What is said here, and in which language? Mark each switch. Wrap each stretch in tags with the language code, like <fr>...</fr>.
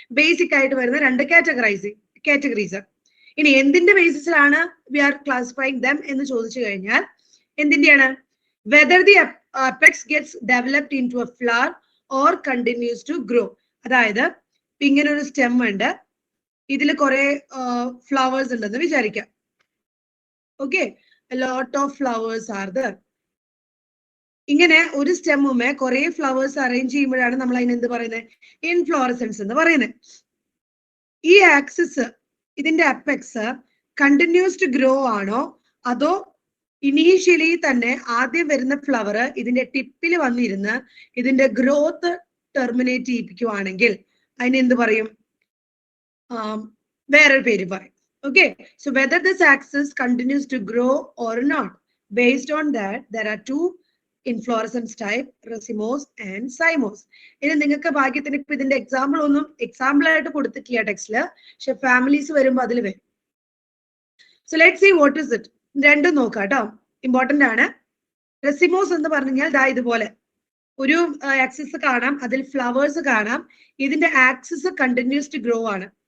<ml>Basic ആയിട്ട് വരുന്ന 2 categories. ഇനി എന്തിന്റെ ബേസിസിലാണ്</ml> <en>we are classifying them</en> <ml>എന്ന് ചോദിച്ചു കഴിഞ്ഞാൽ എന്തിന്റെയാണ്?</ml> <en>Whether the apex gets developed into a flower or continues to grow.</en> <ml>അതായത് ഇങ്ങനെ ഒരു സ്റ്റെം ഉണ്ട്, ഇതിൽ കുറെ ഫ്ലവേഴ്സ് ഉണ്ടെന്ന് വിചാരിക്കാം.</ml> <en>Okay, a lot of flowers are there.</en> <ml>ഇങ്ങനെ ഒരു സ്റ്റെമ്മുമേ കുറെ ഫ്ലവേഴ്സ് അറേഞ്ച് ചെയ്യുമ്പോഴാണ് നമ്മൾ അതിന് എന്ത് പറയുന്നത്? ഇൻഫ്ലോറസൻസ് എന്ന് പറയുന്നത്. ഈ ആക്സിസ്, ഇതിന്റെ അപ്പെക്സ്</ml> <en>continues to grow</en> <ml>ആണോ, അതോ ഇനീഷ്യലി തന്നെ ആദ്യം വരുന്ന ഫ്ലവർ ഇതിന്റെ ടിപ്പിൽ വന്നിരുന്ന് ഇതിന്റെ ഗ്രോത്ത് ടെർമിനേറ്റ് ചെയ്യിപ്പിക്കുവാണെങ്കിൽ അതിന് എന്ത് പറയും? വേറൊരു പേര് പറയും.</ml> <en>Okay, so whether this axis continues to grow or not, based on that, there are 2 inflorescence type, racemose and cymose.</en> <ml>ഇനി നിങ്ങൾക്ക് ഭാഗ്യത്തിന് ഇപ്പൊ ഇതിന്റെ എക്സാമ്പിൾ ആയിട്ട് കൊടുത്തിട്ടില്ല ടെക്സ്റ്റില്, പക്ഷെ ഫാമിലീസ് വരുമ്പോൾ അതിൽ വരും.</ml> <en>So let's see what is it.</en> <ml>രണ്ടും നോക്കാം കേട്ടോ, ഇമ്പോർട്ടന്റ് ആണ്. റെസിമോസ് എന്ന് പറഞ്ഞാൽ ദാ ഇതുപോലെ ഒരു ആക്സിസ് കാണാം, അതിൽ ഫ്ലവേഴ്സ് കാണാം. ഇതിന്റെ ആക്സിസ്</ml> <en>continues to grow</en> <ml>ആണ്.</ml>